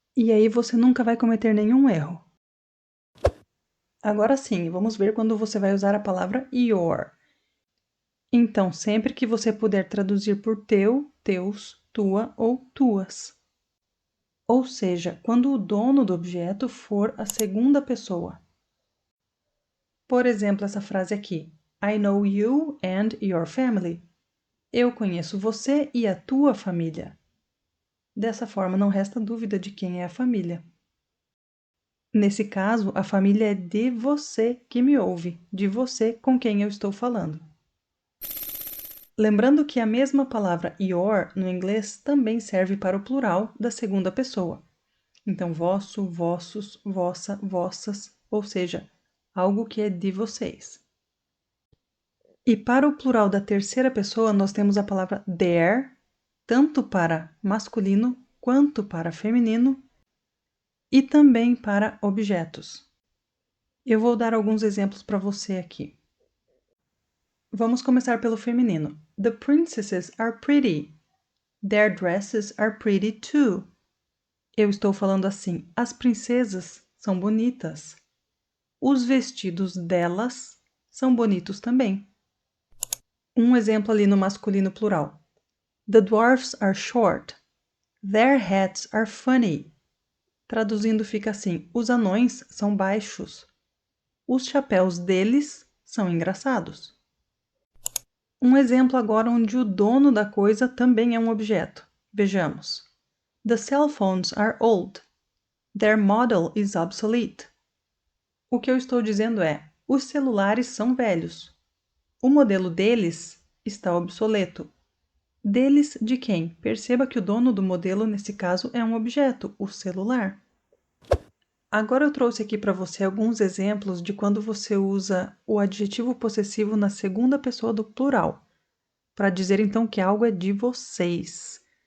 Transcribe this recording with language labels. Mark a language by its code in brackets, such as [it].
[pt] E aí você nunca vai cometer nenhum erro. Agora sim, vamos ver quando você vai usar a palavra your. Então, sempre que você puder traduzir por teu, teus, tua ou tuas. Ou seja, quando o dono do objeto for a segunda pessoa. Por exemplo, essa frase aqui: [en] I know you and your family. [pt] Eu conheço você e a tua família. Dessa forma, não resta dúvida de quem é a família. Nesse caso, a família é de você que me ouve, de você com quem eu estou falando. Lembrando que a mesma palavra your no inglês também serve para o plural da segunda pessoa. Então, vosso, vossos, vossa, vossas, ou seja, algo que é de vocês. E para o plural da terceira pessoa, nós temos a palavra their, tanto para masculino quanto para feminino, e também para objetos. Eu vou dar alguns exemplos para você aqui. Vamos começar pelo feminino. [en] The princesses are pretty. Their dresses are pretty too. [pt] Eu estou falando assim: as princesas são bonitas. Os vestidos delas são bonitos também. Um exemplo ali no masculino plural. [en] The dwarfs are short. Their hats are funny. [pt] Traduzindo fica assim: os anões são baixos. Os chapéus deles são engraçados. Um exemplo agora onde o dono da coisa também é um objeto. Vejamos. [en] The cell phones are old. Their model is obsolete. [pt] O que eu estou dizendo é: os celulares são velhos. O modelo deles está obsoleto. Deles de quem? Perceba que o dono do modelo, nesse caso, é um objeto, o celular. Agora eu trouxe aqui para você alguns exemplos de quando você usa o adjetivo possessivo na segunda pessoa do plural, para dizer então que algo é de vocês.